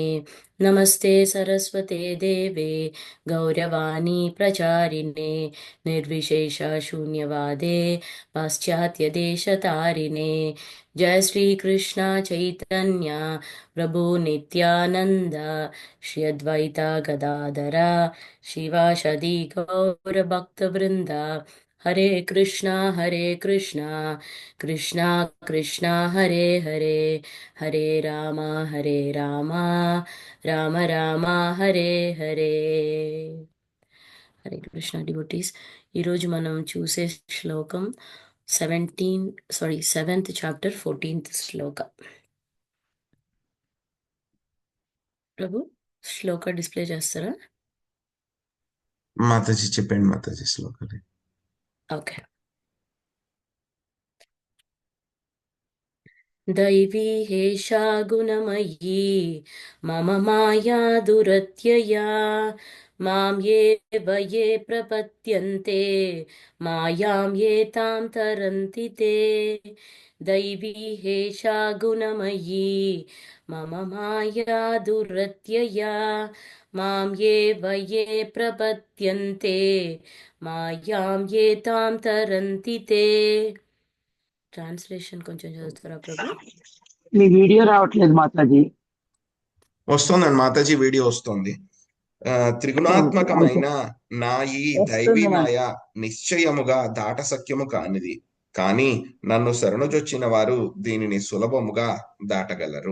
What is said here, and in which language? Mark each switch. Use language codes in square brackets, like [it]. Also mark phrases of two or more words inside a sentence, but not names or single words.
[sa] नमस्ते सरस्वते देवे गौरवाणी प्रचारिणे निर्विशेष शून्यवादे पाश्चात्यदेशतारिणे. जय श्री कृष्ण चैतन्य प्रभु नित्यानंद श्री अद्वैता गदाधरा शिवाशदि गौर भक्त वृंदा. हरे कृष्णा कृष्णा कृष्णा हरे हरे, हरे रामा राम राम हरे हरे. [te] హరే కృష్ణ డివోటీస్, ఈరోజు మనం చూసే శ్లోకం 7th చాప్టర్ 14th శ్లోక. ప్రభు శ్లోక డిస్ప్లే చేస్తారా? మాతాజీ చెప్పండి మాతాజీ శ్లోకాలు. ఓకే. [sa] दैवी हेषा गुणमयी मम माया दुरत्यया मां ये प्रपद्यन्ते मायां ये तां तरन्ति ते. दैवी हेषा गुणमयी मम माया दुरत्यया मां ये प्रपद्यन्ते मायां ये तां तरन्ति ते. [te] ట్రాన్స్లేషన్ కొంచెం చదువుతారా ప్రభు? మీ వీడియో రావట్లేదు మాతాజీ. వస్తుందండి మాతాజీ, వీడియో వస్తుంది. త్రిగుణాత్మకమైన నా ఈ దైవీ మాయ నిశ్చయముగా దాటసక్యము కానిది, కానీ నన్ను శరణుజొచ్చిన వారు దీనిని సులభముగా దాటగలరు.